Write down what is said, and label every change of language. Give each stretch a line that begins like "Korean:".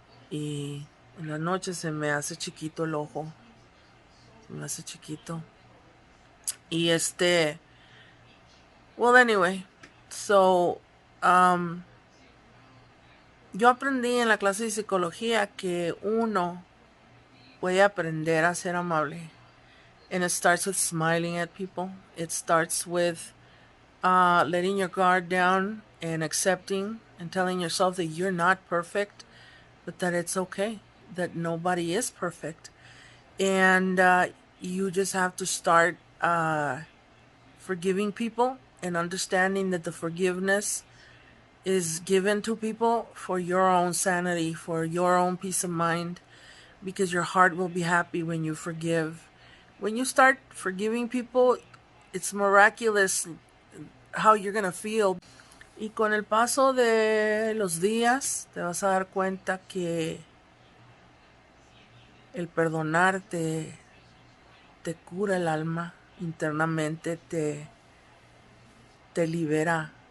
Spanish: Y en la noche se me hace chiquito el ojo. Se me hace chiquito. Y
English: well, anyway. So,
Spanish: yo aprendí en la clase de psicología que uno puede aprender a ser amable.
English: And it starts with smiling at people. It starts with letting your guard down and accepting and telling yourself that you're not perfect, but that it's okay, that nobody is perfect. And you just have to start forgiving people and understanding that the forgiveness is given to people for your own sanity, for your own peace of mind. because your heart will be happy when you forgive. When you start forgiving people, it's miraculous how you're gonna feel.
Spanish: Y con el paso de los días te vas a dar cuenta que el perdonar te cura el alma internamente, te libera.